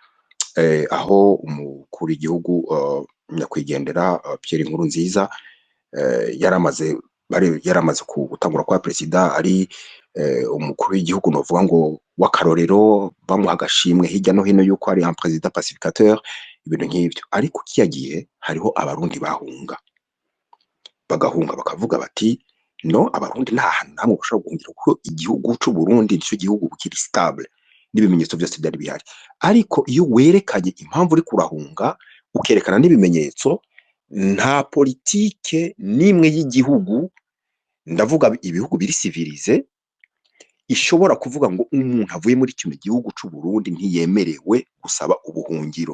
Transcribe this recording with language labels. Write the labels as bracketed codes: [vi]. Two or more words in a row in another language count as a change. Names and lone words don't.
[rn] aho umukuru w'igihugu nyakwigendera Pierre Nkurunziza yaramaze gutangura kwa president ari umukuru w'igihugu novuga ngo w'akarorero, bamuha agashimwe hirya no hino yuko ari [fr] un président pacificateur, [rn] ibintu nk'ivyo. Ariko kiya gihe hariho abarundi bagahunga bakavuga bati no, abarundi nta hantu namwe bashobora guhungira kuko igihugu c'u Burundi nico gihugu kiri stable n'ibimenyetso byose byari bihari. Ariko iyo werekanye impamvu uri kurahunga ukerekana n'ibimenyetso, nta politike n'imwe y'igihugu, ndavuga ibihugu biri civilize, ishobora kuvuga ngo umuntu avuye muri kino gihugu c'u Burundi ntiyemerewe gusaba ubuhungiro.